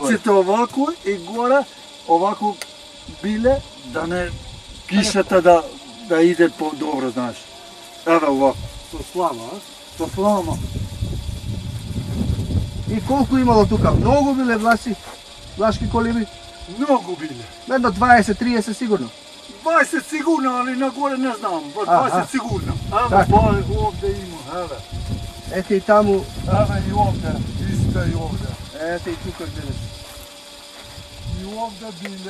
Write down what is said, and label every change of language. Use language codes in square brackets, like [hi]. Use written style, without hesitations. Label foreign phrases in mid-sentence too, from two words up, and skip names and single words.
[mk] коците овако и горе овако биле да не кишата да иде по-добро, знаеш. Еве овако. Со слама, а? Со слама. И колку имало тука? Многу биле влашки колиби? Mnogo bile. Jedno 20-30 sigurno. [sr] 20 sigurno, ali na gore ne znam. 20 sigurno. Evo, Tak. pa ovdje ima, evo. Eto i tamo, Evo i ovdje, isto i ovdje. eto i tu kod gledaš. I ovdje bile.